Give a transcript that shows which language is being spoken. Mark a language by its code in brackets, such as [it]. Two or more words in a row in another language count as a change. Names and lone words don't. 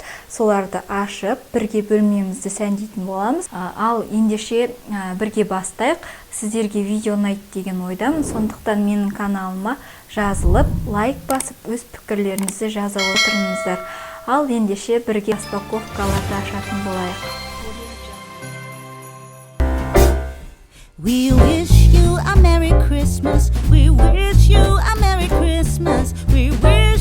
[kk] Соларды ашып, бірге бөлмемізді сәндейтін боламыз. Ал ендеше бірге бастайық. Сіздерге видео ұнайды деген ойдамын. Сондықтан менің каналыма жазылып, лайк басып, өз пікірлеріңізді жаза отырыңыздар. Ал ендеше бірге распаковкаларды ашатын болайық. [en] We wish you a Merry Christmas. We wish you a Merry Christmas. We wish